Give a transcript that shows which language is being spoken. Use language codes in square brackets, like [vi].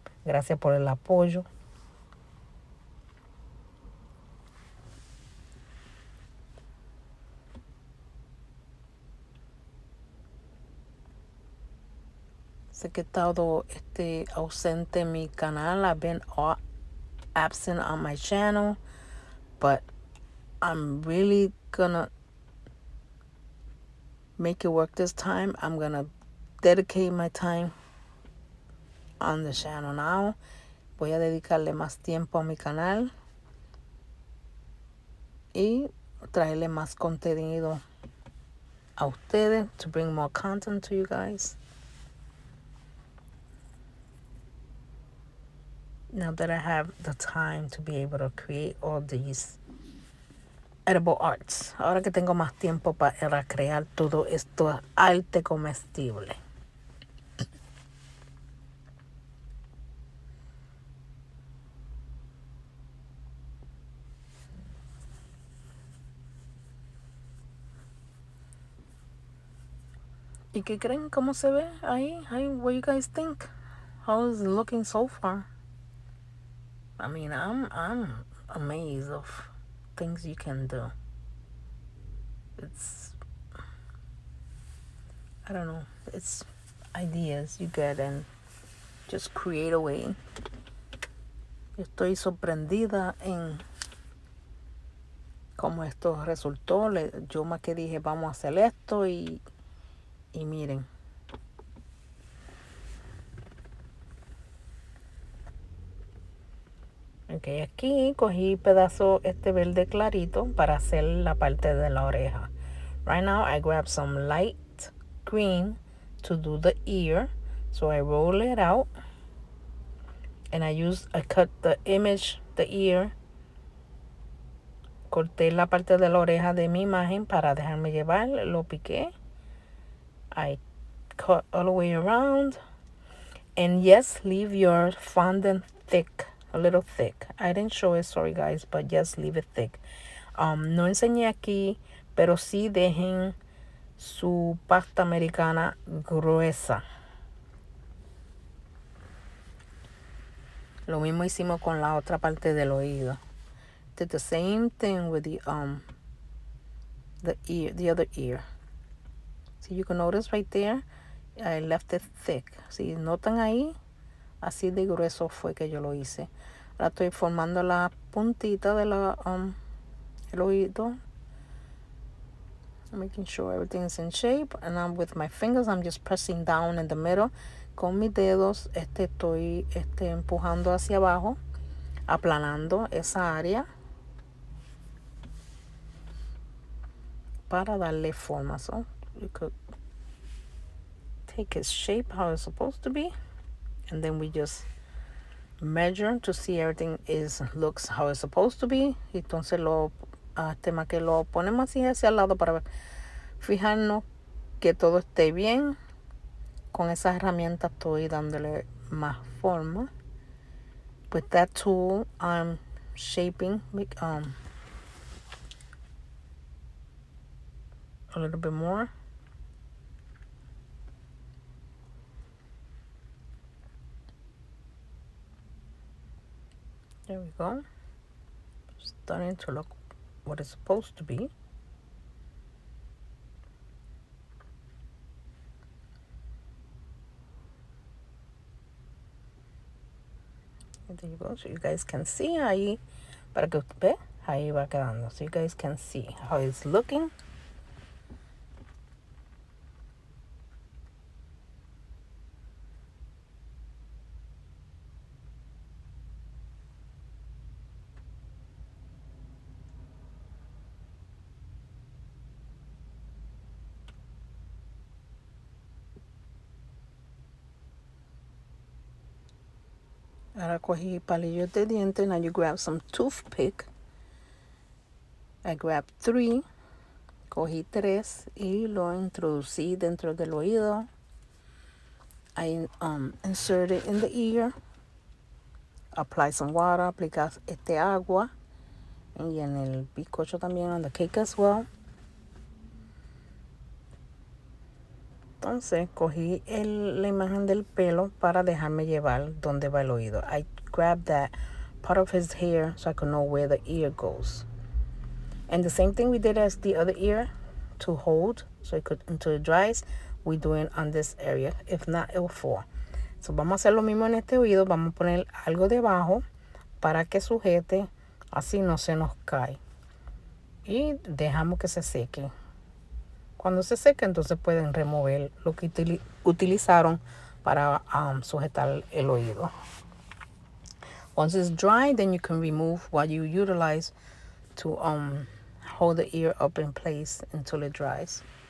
[es] Gracias por el apoyo. Sé que he estado ausente en mi canal. [en] I've been absent on my channel. But I'm really gonna make it work this time. I'm gonna dedicate my time on the channel now. [es] Voy a dedicarle más tiempo a mi canal y traerle más contenido a ustedes, [en] to bring more content to you guys. Now that I have the time to be able to create all these edible arts. [es] Ahora que tengo más tiempo para crear todo esto arte comestible. ¿Y qué creen? ¿Cómo se ve ahí? [en] What you guys think? How is it looking so far? I mean, I'm amazed of things you can do. It's, I don't know, it's ideas you get and just create a way. [es] Estoy sorprendida en cómo esto resultó. Yo más que dije, vamos a hacer esto y miren. Ok, aquí cogí pedazo verde clarito para hacer la parte de la oreja. [en] Right now I grab some light green to do the ear. So I roll it out. And I cut the ear. [es] Corté la parte de la oreja de mi imagen para dejarme llevar. Lo piqué. [en] I cut all the way around. And yes, leave your fondant thick. A little thick. I didn't show it, sorry guys, but just leave it thick. [es] No enseñé aquí, pero sí dejen su pasta americana gruesa. Lo mismo hicimos con la otra parte del oído. [en] Did the same thing with the other ear. So you can notice right there, I left it thick. [es] Si notan ahí, así de grueso fue que yo lo hice. Ahora estoy formando la puntita de el oído. [en] Making sure everything is in shape. And I'm with my fingers, I'm just pressing down in the middle. [es] Con mis dedos estoy empujando hacia abajo, aplanando esa área para darle forma. [en] So you could take its shape how it's supposed to be, and then we just measure to see everything looks how it's supposed to be. [es] Entonces tema que lo ponemos así hacia el lado para fijarnos que todo esté bien. Con esa herramienta estoy dándole más forma. [en] With that tool, I'm shaping a little bit more. There we go. Starting to look what it's supposed to be. There you go. So you guys can see [es] ahí, para que usted ve, ahí va quedando. [en] So you guys can see how it's looking. [es] Ahora cogí palillos de diente. [en] Now you grab some toothpick. I grabbed 3. [es] Cogí 3 y lo introducí dentro del oído. [en] I insert it in the ear. Apply some water. [es] Aplicar agua. Y en el bizcocho también, [en] on the cake as well. [es] Entonces cogí la imagen del pelo para dejarme llevar donde va el oído. [en] I grabbed that part of his hair so I could know where the ear goes. And the same thing we did as the other ear to hold so it could until it dries. We do it on this area. If not, it will fall. [es] So vamos a hacer lo mismo en este oído. Vamos a poner algo debajo para que sujete. Así no se nos cae. Y dejamos que se seque. Cuando se seque, entonces pueden remover lo que utilizaron para sujetar el oído. [en] Once it's dry, then you can remove what you utilize to hold the ear up in place until it dries.